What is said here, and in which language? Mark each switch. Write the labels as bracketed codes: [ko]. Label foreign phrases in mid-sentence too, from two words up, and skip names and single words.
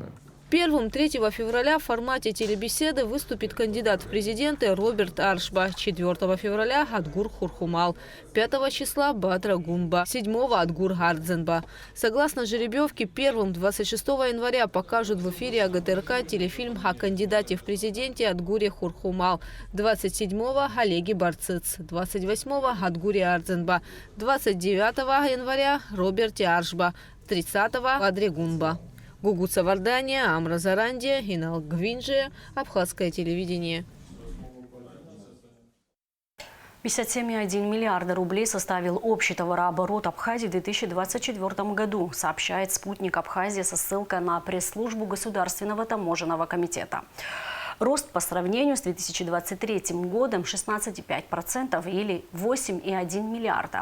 [ru] Первым 3 февраля в формате телебеседы выступит кандидат в президенты Роберт Аршба, 4 февраля – Адгур Хурхумал, 5 числа – Бадра Гумба, 7 – Адгур Ардзенба. Согласно жеребьевке, первым 26 января покажут в эфире АГТРК телефильм о кандидате в президенте Адгуре Хурхумал, 27-го – Олеге Барцыц, 28-го – Адгуре Ардзенба, 29 января – Роберте Аршба, 30-го – Бадре Гумба. Гугуца Вардания, Амра Зарандия, Инал Гвинджия, Абхазское телевидение. 57,1 миллиарда рублей составил общий товарооборот Абхазии в 2024 году, сообщает «Спутник Абхазии» со ссылкой на пресс-службу Государственного таможенного комитета. Рост по сравнению с 2023 годом 16,5% или 8,1 миллиарда.